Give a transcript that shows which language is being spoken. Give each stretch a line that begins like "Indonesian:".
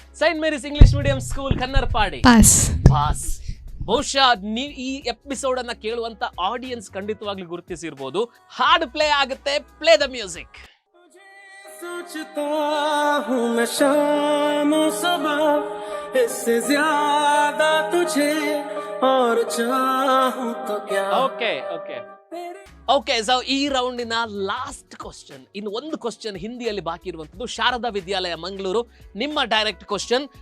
Kannada: Saint Mary's English medium school Kannarpady
English: Pass.
Kannada: Pass. ಬಹುಶಃ ನೀವು ಈ ಎಪಿಸೋಡ್ ಅನ್ನ ಕೇಳುವಂತ ಆಡಿಯನ್ಸ್ ಖಂಡಿತವಾಗ್ಲೂ ಗುರುತಿಸಿರ್ಬೋದು. ಹಾಡು ಪ್ಲೇ ಆಗುತ್ತೆ.
English: Play the music.
Hindi: सोचता हूँ मैं शाम सुबह, इससे ज्यादा तुझे और चाहूँ तो क्या.
Kannada: Okay okay okay. ಸೊ ಈ ರೌಂಡಿನ ಲಾಸ್ಟ್ ಕ್ವಶನ್, ಇನ್ನು ಒಂದು ಕ್ವಶನ್ ಹಿಂದಿಯಲ್ಲಿ ಬಾಕಿ ಇರುವಂತದ್ದು. ಶಾರದಾ ವಿದ್ಯಾಲಯ ಮಂಗಳೂರು ನಿಮ್ಮ ಡೈರೆಕ್ಟ್ ಕ್ವಶನ್.